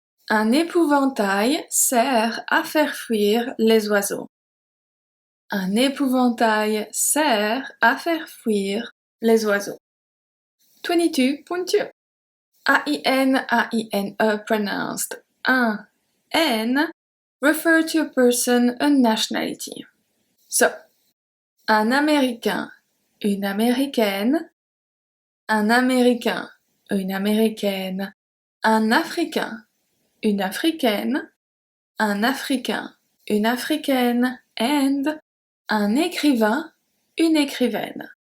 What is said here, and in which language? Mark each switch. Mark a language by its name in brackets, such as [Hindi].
[French] Un épouvantail sert à faire fuir les oiseaux. Un épouvantail sert à faire fuir les oiseaux. 22.2. [English] A-I-N, A-I-N-E pronounced un, N, refer to a person, a nationality. [French] So, un Américain, une Américaine, un Américain, une Américaine, un Africain, une Africaine, un Africain, une Africaine, and un écrivain, une écrivaine.